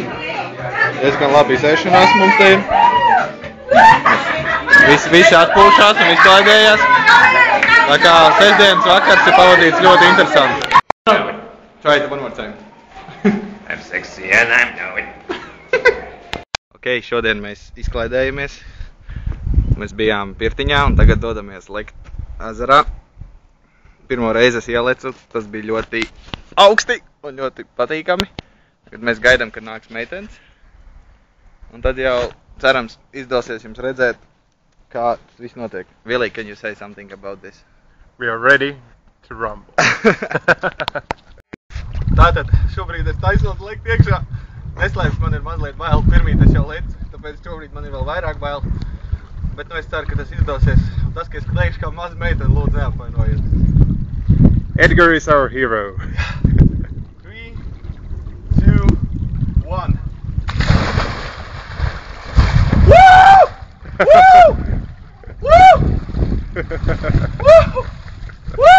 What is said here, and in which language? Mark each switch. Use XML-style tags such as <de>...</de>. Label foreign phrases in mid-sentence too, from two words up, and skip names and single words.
<lv>Diezgan labi izēšanās mums te ir. Visi atpūšās un izklaidējās. Tā kā sestdienas vakars ir pavadīts ļoti interesanti.</lv> <en>Try it one more time. I'm sexy and I know it.</en> <lv>Ok, šodien mēs izklaidējamies. Mēs bijām Pirtiņā un tagad dodamies lekt ezerā. Pirmo reizi es ielecu, tas bija ļoti augsti un ļoti patīkami. Tagad mēs gaidām, kad nāks meitenes. Un tad jau cerams izdosies jums redzēt, kā tas viss notiek.</lv> <en>Willie, can you say something about this? We are ready to rumble.</en> <lv>Tātad šobrīd es taisos lekt iekšā. Neslēpšu, man ir mazliet bail. Pirmīt es jau lecu, tāpēc šobrīd man ir vēl vairāk bail. Bet nu es ceru, ka tas izdosies. Un tas, ka es kliekšu kā maza meitene, lūdzu neapvainojiet.</lv> <en>Edgar is our hero. 3, 2, 1. Woo! Woo! Woo! Woo! Woo!</en>